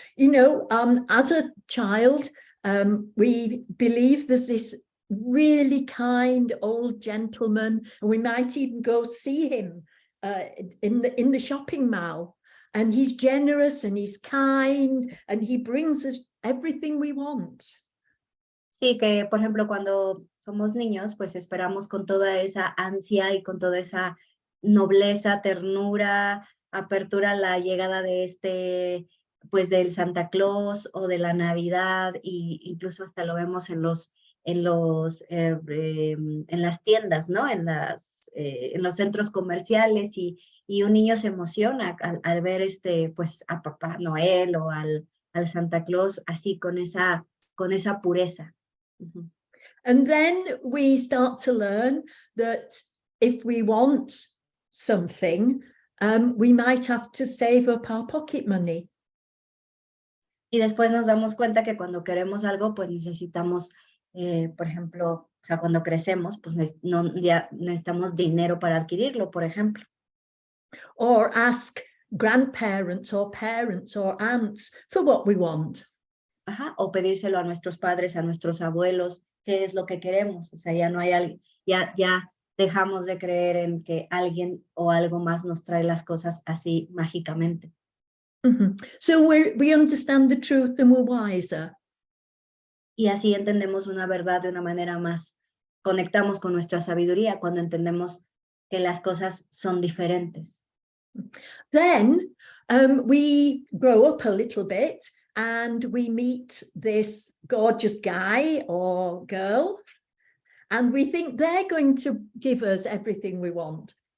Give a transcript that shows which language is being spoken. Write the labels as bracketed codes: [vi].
[en] You know, as a child, we believe there's this really kind old gentleman, and we might even go see him in the shopping mall, and he's generous and he's kind and he brings us everything we want. [es] Sí, que por ejemplo cuando somos niños, pues esperamos con toda esa ansia y con toda esa nobleza, ternura, apertura a la llegada de pues del Santa Claus o de la Navidad, y incluso hasta lo vemos en las tiendas, ¿no? En los centros comerciales, y un niño se emociona al ver pues a Papá Noel o al Santa Claus así con esa pureza. Uh-huh. [en] And then we start to learn that if we want something, we might have to save up our pocket money. [es] Y después nos damos cuenta que cuando queremos algo, pues necesitamos, por ejemplo, o sea, cuando crecemos, pues ya necesitamos dinero para adquirirlo, por ejemplo. [en] Or ask grandparents or parents or aunts for what we want. [es] Ajá, o pedírselo a nuestros padres, a nuestros abuelos, qué es lo que queremos. O sea, ya no hay alguien, ya dejamos de creer en que alguien o algo más nos trae las cosas así mágicamente. Mm-hmm. [en] So we understand the truth and we're wiser. [es] Y así entendemos una verdad de una manera más, conectamos con nuestra sabiduría cuando entendemos que las cosas son diferentes. [en] Then we grow up a little bit and we meet this gorgeous guy or girl, and we think they're going to give us everything we want.